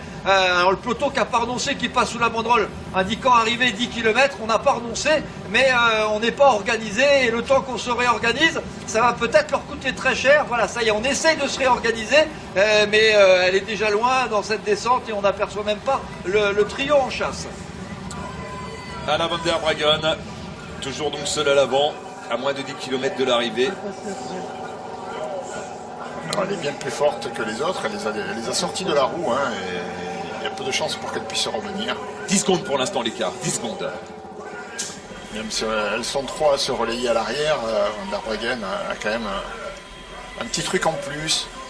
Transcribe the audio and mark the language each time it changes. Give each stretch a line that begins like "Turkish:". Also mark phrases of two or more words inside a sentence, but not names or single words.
French: Alors le peloton qui n'a pas renoncé, qui passe sous la banderole indiquant arriver 10 km, on n'a pas renoncé, mais on n'est pas organisé, et le temps qu'on se réorganise, ça va peut-être leur coûter très cher. Voilà, ça y est, on essaye de se réorganiser, mais elle est déjà loin dans cette descente et on n'aperçoit même pas le trio en chasse. Anna van der Breggen, toujours donc seule à l'avant, à moins de 10 km de l'arrivée. Elle est bien plus forte que les autres, elle les a sortis de la roue, hein, et il y a peu de chances pour qu'elle puisse revenir. 10 secondes pour l'instant l'écart, 10 secondes. Même si elles sont 3 à se relayer à l'arrière, Van der Breggen a quand même un petit truc en plus.